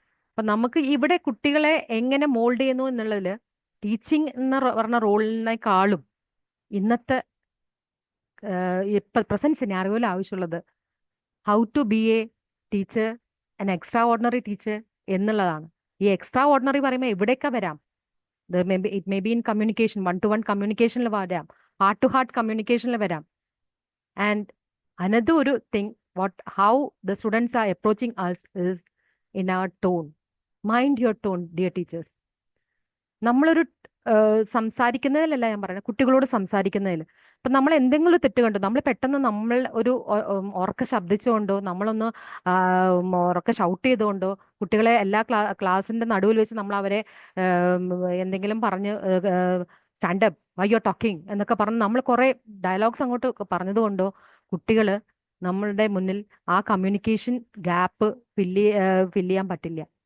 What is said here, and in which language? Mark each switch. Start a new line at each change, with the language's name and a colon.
Malayalam: അപ്പൊ നമുക്ക് ഇവിടെ കുട്ടികളെ എങ്ങനെ മോൾഡ് ചെയ്യുന്നു എന്നുള്ളതിൽ ടീച്ചിങ് എന്ന് പറഞ്ഞ റോളിനേക്കാളും ഇന്നത്തെ ഇപ്പൊ പ്രസന്റ് സിനാരിയോയിൽ ആവശ്യമുള്ളത്
English: how to be a teacher,
Malayalam: an extra ordinary teacher എന്നുള്ളതാണ്. ഈ എക്സ്ട്രാ ഓർഡിനറി പറയുമ്പോൾ എവിടേക്കാ വരാം?
English: it may be in communication,
Malayalam: one-to-one കമ്മ്യൂണിക്കേഷനിൽ വരാം, ഹാർട്ട്-ടു-ഹാർട്ട് കമ്മ്യൂണിക്കേഷനിൽ വരാം.
English: And another ഒരു thing how the students are approaching us is in our tone. Mind your tone, dear teachers.
Malayalam: നമ്മളൊരു സംസാരിക്കുന്നതിലല്ല ഞാൻ പറയുന്നത്, കുട്ടികളോട് സംസാരിക്കുന്നതിൽ. ഇപ്പം നമ്മൾ എന്തെങ്കിലും ഒരു തെറ്റ് കണ്ടു, നമ്മൾ പെട്ടെന്ന് നമ്മൾ ഒരു ഉറക്കെ ശബ്ദിച്ചുകൊണ്ടോ നമ്മളൊന്ന് ഉറക്കെ ഷൗട്ട് ചെയ്തുകൊണ്ടോ കുട്ടികളെ എല്ലാ ക്ലാസ്സിന്റെ നടുവിൽ വെച്ച് നമ്മൾ അവരെ എന്തെങ്കിലും പറഞ്ഞ്
English: stand up, why you are talking
Malayalam: എന്നൊക്കെ പറഞ്ഞ് നമ്മൾ കുറെ ഡയലോഗ്സ് അങ്ങോട്ട് പറഞ്ഞതുകൊണ്ടോ കുട്ടികൾ നമ്മളുടെ മുന്നിൽ ആ കമ്മ്യൂണിക്കേഷൻ ഗ്യാപ്പ് ഫില്ല് ചെയ്യാൻ പറ്റില്ല.